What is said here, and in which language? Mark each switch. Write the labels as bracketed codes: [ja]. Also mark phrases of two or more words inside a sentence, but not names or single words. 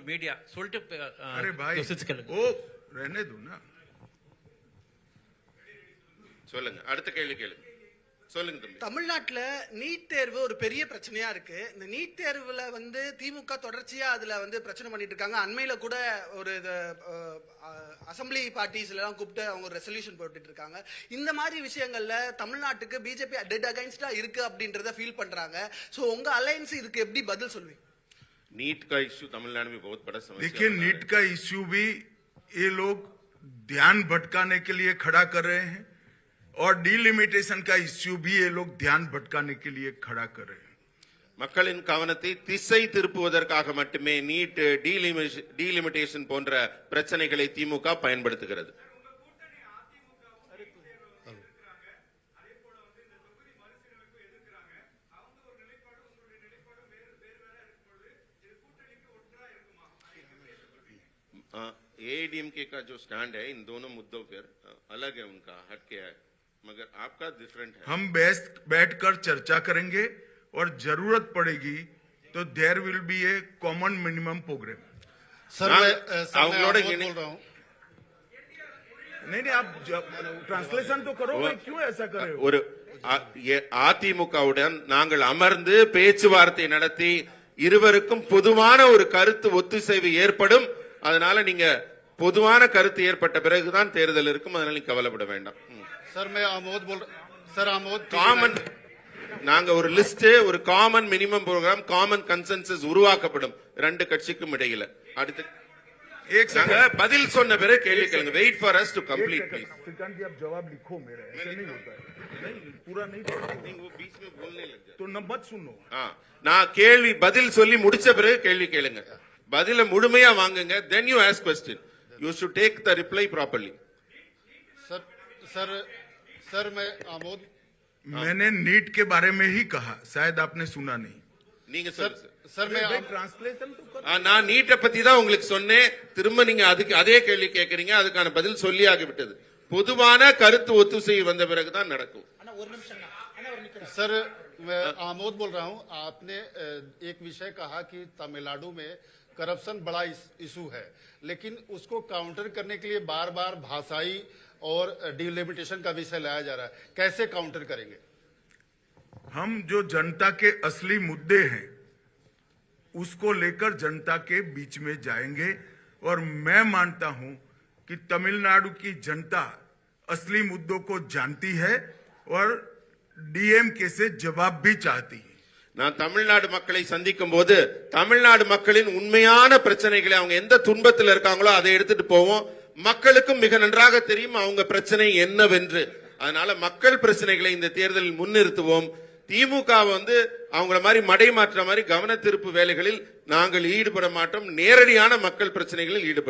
[ta] மீடியா சொல்லிட்டு [hi] अरे भाई ओ रहने दो ना [ta] சொல்லுங்க அடுத்த கேள்வி கேளுங்க சொல்லுங்க தம்பி தமிழ்நாட்டுல நீட் தேர்வு ஒரு பெரிய பிரச்சனையா இருக்கு இந்த நீட் தேர்வுல வந்து திமுக தொடர்ச்சியா அதுல வந்து பிரச்சனை பண்ணிட்டு இருக்காங்க அண்மையில கூட ஒரு [en] assembly parties [ta] எல்லாம் கூப்பிட்டு அவங்க ரெசல்யூஷன் போட்டுட்டு இருக்காங்க இந்த மாதிரி விஷயங்கள்ல தமிழ்நாட்டுக்கு பிஜேபி [en] dead against [ta] இருக்கு அப்படின்றத ஃபீல் பண்றாங்க சோ உங்க அலையன்ஸ் இதுக்கு எப்படி பதில் சொல்வீங்க [hi] नीट का इश्यू तमिलनाडु में बहुत बड़ा समस्या देखिए नीट का इश्यू भी ये लोग ध्यान भटकाने के लिए खड़ा कर रहे हैं और डीलिमिटेशन का इश्यू भी ये लोग ध्यान भटकाने के लिए खड़ा कर रहे हैं [ta] மக்களின் கவனத்தை திசை திருப்புவதற்காக மட்டுமே நீட் டீலிமிட்டேஷன் போன்ற பிரச்சனைகளை திமுக பயன்படுத்துகிறது [hi] एआईडीएमके का जो स्टैंड है इन दोनों मुद्दों पर अलग है उनका हटके है मगर आपका डिफरेंट है हम बैठकर चर्चा करेंगे और जरूरत पड़ेगी तो [en] there will be a common minimum program [hi] सर मैं बोल रहा हूं नहीं आप ट्रांसलेशन तो करो क्यों ऐसा कर रहे हो [ta] ஒரு அதிமுகவுடன் நாங்கள் அமர்ந்து பேச்சுவார்த்தை நடத்தி இருவருக்கும் பொதுவான ஒரு கருத்து ஒத்துசைவு ஏற்படும் அதனால நீங்க பொதுவான கருத்து ஏற்பட்ட பிறகுதான் தேர்தல் இருக்கும் அதனால நீங்க கவலைப்பட வேண்டாம் [hi] சார் मैं आमोद बोल सर आमोद [ta] காமன் நாங்க ஒரு லிஸ்ட் ஒரு [en] common minimum program common consensus [ta] உருவாக்கப்படும் ரெண்டு கட்சிக்கும் இடையில அடுத்து [hi] एक सेकंड [ta] பதில் சொன்ன பிறகு கேள்வி கேளுங்க [en] wait for us to complete please [hi] श्रीकांत जी आप जवाब लिखो मेरा ऐसे नहीं होता है नहीं पूरा नहीं நீங்க वो बीच में बोलने लग जाए तो न मत सुनो [ta] நான் கேள்வி பதில் சொல்லி முடிச்ச பிறகு கேள்வி கேளுங்க பதில முழுமையா வாங்குங்க [en] then you ask question you should take the reply properly [hi] सर सर सर मैं आमोद मैंने नीट के बारे में ही कहा शायद आपने सुना नहीं [ta] நீங்க சொல்லுங்க [hi] सर मैं ट्रांसलेशन तो कर [ta] நான் நீட்ட பத்தி தான் உங்களுக்கு சொன்னேன் திரும்ப நீங்க அதுக்கு அதே கேள்வி கேக்குறீங்க அதுக்கான பதில் சொல்லி ஆகிவிட்டது பொதுவான கருத்து ஒத்துசை வந்த பிறகு தான் நடக்கும் [hi] सर मैं आमोद बोल रहा हूं आपने एक विषय कहा कि तमिलनाडु में करप्शन बड़ा इशू है लेकिन उसको काउंटर करने के लिए बार बार भाषाई और डिलिमिटेशन का विषय लाया जा रहा है कैसे काउंटर करेंगे हम जो जनता के असली मुद्दे हैं उसको लेकर जनता के बीच में जाएंगे और मैं मानता हूं कि तमिलनाडु की जनता असली मुद्दों को जानती है और डीएमके से जवाब भी चाहती है [ta] நான் தமிழ்நாடு மக்களை சந்திக்கும் போது தமிழ்நாடு மக்களின் உண்மையான பிரச்சனைகளை அவங்க எந்த துன்பத்தில் இருக்காங்களோ அதை எடுத்துட்டு போவோம் மக்களுக்கும் மிக நன்றாக தெரியும் அவங்க பிரச்சனை என்னவென்று அதனால மக்கள் பிரச்சனைகளை இந்த தேர்தலில் முன்னிறுத்துவோம் திமுக வந்து அவங்கள மாதிரி மடை மாற்ற மாதிரி கவன திருப்பு வேலைகளில் நாங்கள் ஈடுபட மாட்டோம் நேரடியான மக்கள் பிரச்சனைகளில் ஈடுபட